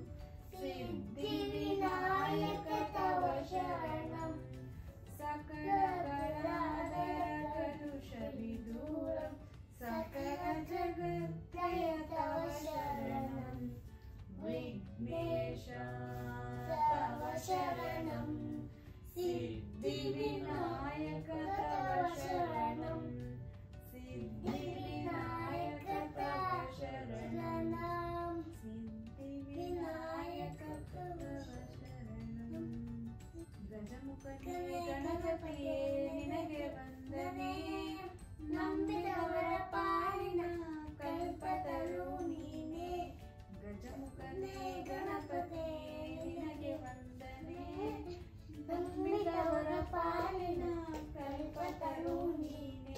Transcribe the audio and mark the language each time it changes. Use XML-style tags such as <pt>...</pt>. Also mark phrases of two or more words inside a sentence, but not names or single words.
<sa>सिद्धिविनायक तव शरणं सकलकलाधरकलुषविदूरं सकलजगत्त्रय तव शरणं विघ्नेश तव शरणं सिद्धिविनायक तव शरणं सिद्धिविनायक तव शरणं सिद्धिविनायक तव</sa> <kn>शरणं ಗಜಮುಖನೆ ಗಣಪತಿಯೆ ನಿನಗೆ ವಂದನೆ ನಂಬಿದವರ ಪಾಲಿನ ಕಲ್ಪತರು ನೀನೇ ಗಜಮುಖನೇ ಗಣಪತಿ ನಿನಗೆ ವಂದನೆ ನಂಬಿದವರ ಪಾಲಿನ ಕಲ್ಪತರು ನೀನೇ</kn>